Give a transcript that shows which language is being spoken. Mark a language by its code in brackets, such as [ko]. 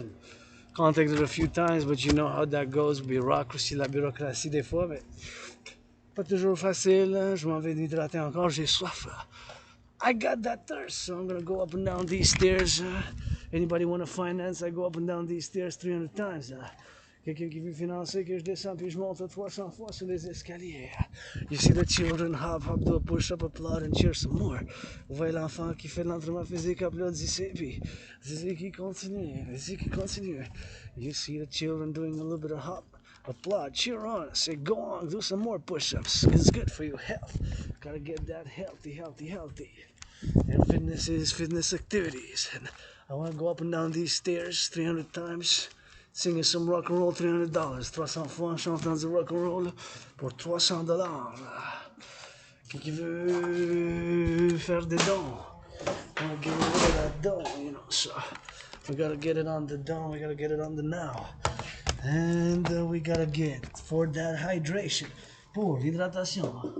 [en] And contacted a few times, but you know how that goes. [fr] Bureaucracy, la bureaucratie des fois, mais pas toujours facile. Je m'en vais m'hydrater encore. J'ai soif. [en] I got that thirst, so I'm gonna go up and down these stairs. Anybody want to finance? I go up and down these stairs 300 times. [fr] Quelqu'un qui veut financer que je descends puis je monte 300 fois sur les escaliers. [en] You see the children hop, do a push-up, applaud and cheer some more. [fr] Vous voyez l'enfant qui fait de l'entraînement physique, applaudit ici, puis ici qui continue. [en] You see the children doing a little bit of hop, applaud, cheer on, say go on, do some more push-ups. It's good for your health. Gotta get that healthy. And fitness is fitness activities. And I want to go up and down these stairs 300 times. Singing some rock and roll, $300. [fr] 300 fois, chantant du rock and roll pour $300. Qui veut faire des dons? [en] Want to get rid of that don, you know. So we gotta get it on the don. We gotta get it on the now. And we gotta get for that hydration. [fr] Pour l'hydratation.